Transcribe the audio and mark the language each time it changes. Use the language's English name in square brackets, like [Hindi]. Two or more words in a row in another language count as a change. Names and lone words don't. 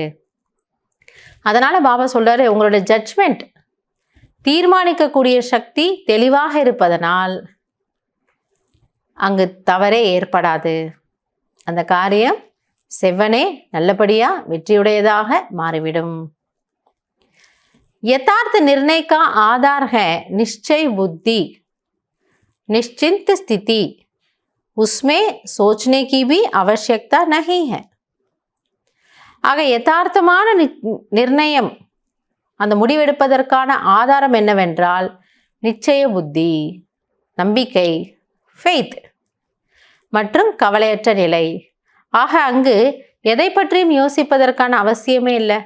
[Tamil] அதனால பாபா சொல்றாரு, உங்களோட ஜட்ஜ்மெண்ட் தீர்மானிக்கக்கூடிய சக்தி தெளிவாக இருப்பதனால் அங்கு தவறே ஏற்படாது. அந்த காரியம் செவ்வனே நல்லபடியா வெற்றியுடையதாக மாறிவிடும். [Hindi] यथार्थ निर्णय का आधार है निश्चय बुद्धि, निश्चिंत स्थिति, उसमें सोचने की भी आवश्यकता नहीं है. [Tamil] ஆக யதார்த்தமான நிர்ணயம், அந்த முடிவெடுப்பதற்கான ஆதாரம் என்னவென்றால் நிச்சய புத்தி, நம்பிக்கை, ஃபெய்த் மற்றும் கவலையற்ற நிலை. ஆக அங்கு எதை பற்றியும் யோசிப்பதற்கான அவசியமே இல்லை.